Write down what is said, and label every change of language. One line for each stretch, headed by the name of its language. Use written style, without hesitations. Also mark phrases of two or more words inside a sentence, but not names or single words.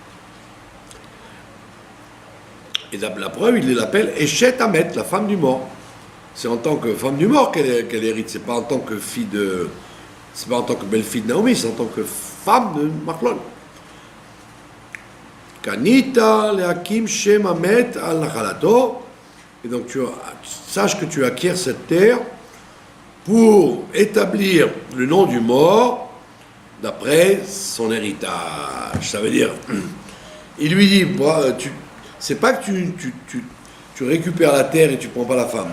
French: Et la preuve, il l'appelle
Hebrew: אשת המת,
French: la femme du mort. C'est en tant que femme du mort qu'elle hérite, c'est pas en tant que c'est pas en tant que belle-fille de Naomi, c'est en tant que femme de Machlon.
Hebrew: קנית להקים שם המת על נחלתו.
French: Et donc sache que tu acquiers cette terre pour établir le nom du mort d'après son héritage. Ça veut dire, il lui dit, c'est pas que tu récupères la terre et tu prends pas la femme.